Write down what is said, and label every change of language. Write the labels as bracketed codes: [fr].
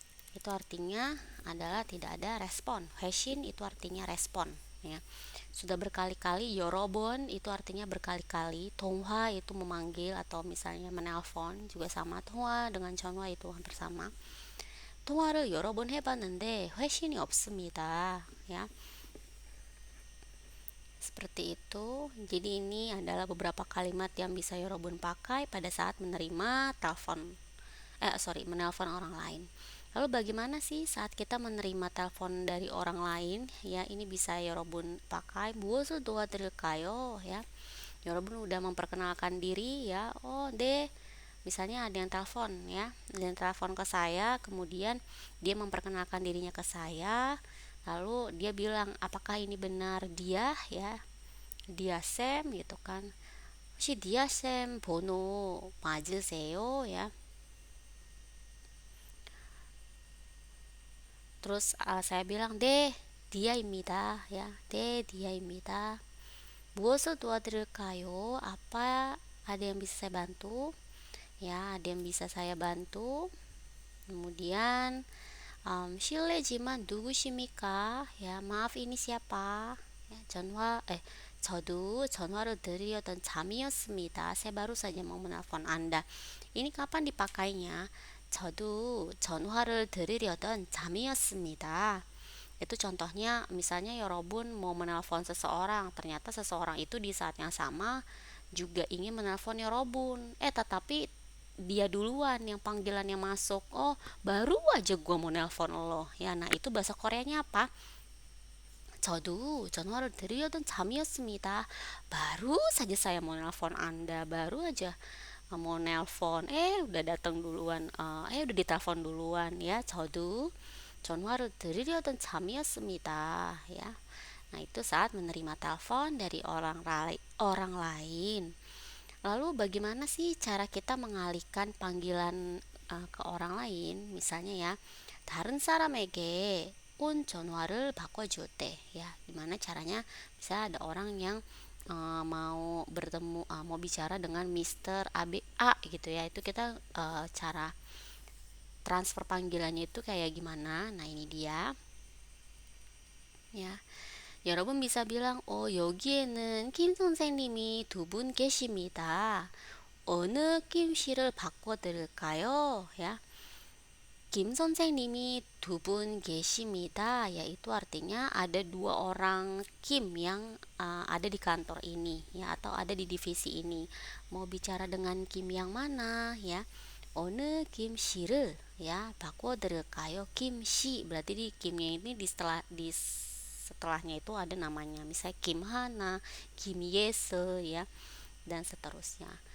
[id] Itu artinya adalah tidak ada respon. 회신 itu artinya respon ya. Sudah berkali-kali. Yorobun itu artinya berkali-kali. 통화 itu memanggil atau misalnya menelpon, juga sama. 통화 dengan 전화 itu hampir sama. [ko] 통화를 여러 번 해봤는데 회신이 없습니다 ya. [id] Seperti itu. Jadi ini adalah beberapa kalimat yang bisa Yorobun pakai pada saat menerima menelpon orang lain. Lalu bagaimana sih saat kita menerima telepon dari orang lain ya? Ini bisa Yorobun pakai [ko] 무엇을 도와드릴까요 [id] ya. Yorobun udah memperkenalkan diri ya. Oh, misalnya ada yang telepon ya, ada yang telepon ke saya, kemudian dia memperkenalkan dirinya ke saya, lalu dia bilang apakah ini benar dia ya, dia Sam gitu kan. [ko] 혹시 dia Sam 번호 맞으세요 ya. [id] Terus saya bilang dia입니다 ya, dia입니다. [ko] 무엇을 도와드릴까요? [id] Apa ada yang bisa saya bantu? Ya, ada yang bisa saya bantu. [ko] Kemudian 실례지만 누구십니까? [id] Ya, maaf ini siapa? [ko] Ya, 저도 전화를 드리려던 잠이었습니다. [id] Saya baru saja mau menelpon Anda. Ini kapan dipakainya? [ko] 저도 전화를 드리려던 잠이었습니다. [id] Itu contohnya, misalnya Yorobun mau menelpon seseorang, ternyata seseorang itu di saat yang sama juga ingin menelpon Yorobun. Tetapi dia duluan yang panggilannya masuk. Oh, baru aja gua mau nelpon lo. Ya, nah itu bahasa Koreanya apa? [ko] 저도 전화를 드리려던 잠이었습니다. [id] Baru saja saya mau nelpon Anda, baru aja mau nelpon, udah datang duluan, udah ditelepon duluan ya. [ko] 저도 전화를 드리려던 잠이었습니다 ya. [id] Nah, itu saat menerima telepon dari orang lain. Lalu bagaimana sih cara kita mengalihkan panggilan ke orang lain? Misalnya ya, [ko] 다른 사람에게 온 전화를 바꿔줄 때 ya. [id] Dimana caranya, bisa ada orang yang mau bertemu, mau bicara dengan Mr. A gitu ya. Itu kita cara transfer panggilannya itu kayak gimana. Nah, ini dia ya. [ko] 여러분 [id] bisa bilang, [ko] 여기에는 김 선생님이 두 분 계십니다. 어느 김 씨를 바꿔드릴까요? [id] Ya. [ko] Kim 선생님이 두 분 계십니다. [id] Yaitu artinya ada dua orang Kim yang ada di kantor ini ya, atau ada di divisi ini. Mau bicara dengan Kim yang mana ya? [ko] 어느 김 씨를 ya 바꿔드릴까요? [id] Kim 씨 berarti di Kimnya ini di setelahnya itu ada namanya, misalnya Kim Hana, Kim Yese ya, dan seterusnya.